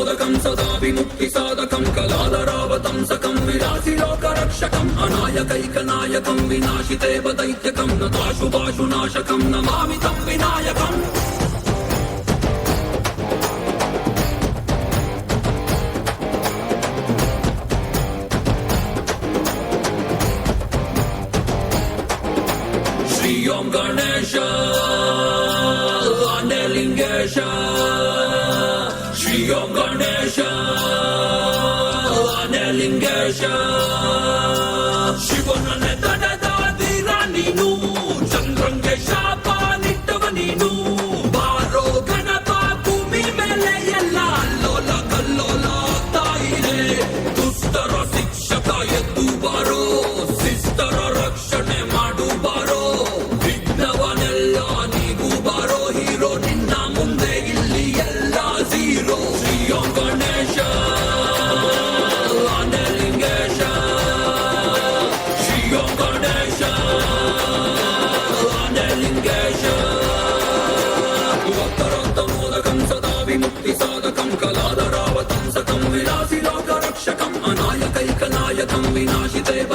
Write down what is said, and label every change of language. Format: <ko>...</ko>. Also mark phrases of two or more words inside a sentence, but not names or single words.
<sa>मोदकं सदा विमुक्तिसाधकं कलाधरावतंसकं विलासिलोकरक्षकं अनायकैकनायकं विनाशितेव दैत्यकं नताशुभाशुनाशकं नमामि तं विनायकम् श्री ओं गणेश</sa> <kn>आनेलिंगेश श्री ओं गणेश आनेलिंगेश ಶಿವನನೆ ತಡೆದಾದಿರ ನೀನು ಚಂದ್ರಂಗೆ ಶಾಪ ನಿಟ್ಟವ ನೀನು ಬಾರೋ ಗಣಪ ಭೂಮಿ ಮೇಲೆ ಎಲ್ಲ ಅಲ್ಲೋಲ ಕಲ್ಲೋಲ ತಾಯಿನೇ ದುಷ್ಟರ ಶಿಕ್ಷಕ ಎದ್ದು ಬಾರೋ ಶಿಸ್ತರ ರಕ್ಷಣೆ ಮಾಡು ಬಾರೋ ವಿಘ್ನವನೆಲ್ಲ ನೀವು ಬಾರೋ ಹೀರೋ ನಿನ್ನ ಮುಂದೆ ಇಲ್ಲಿ ಎಲ್ಲ ಝೀರೋ ಶ್ರೀ ಓಂ ಗಣೇಶ</kn> <sa>मुक्तिसाधकं कलाधरावतंसकं विलासिलोकरक्षकं अनायकैकनायकं विनाशितेव</sa>